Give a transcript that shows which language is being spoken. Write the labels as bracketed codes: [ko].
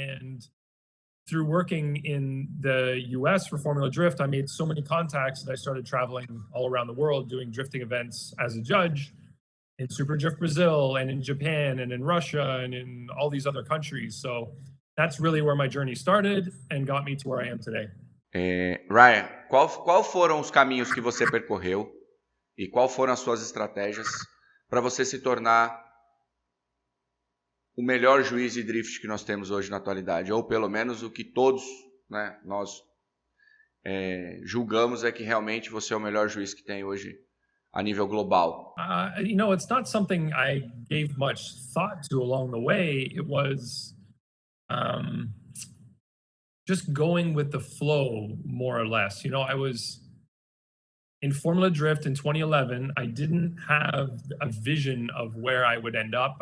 [en] And through working in the US for Formula Drift, I made so many contacts that I started traveling all around the world doing drifting events as a judge in Super Drift Brazil and in Japan and in Russia and in all these other countries. So that's really where my journey started and got me to where I am today. [pt] Ryan, qual foram os caminhos que você percorreu e qual foram as suas estratégias para você se tornar o melhor juiz de drift que nós temos hoje na atualidade, ou pelo menos o que todos, né, nós julgamos é que realmente você é o melhor juiz que tem hoje a nível global? [en] It's not something I gave much thought to along the way. It was just going with the flow, more or less. I was in Formula Drift in 2011. I didn't have a vision of where I would end up.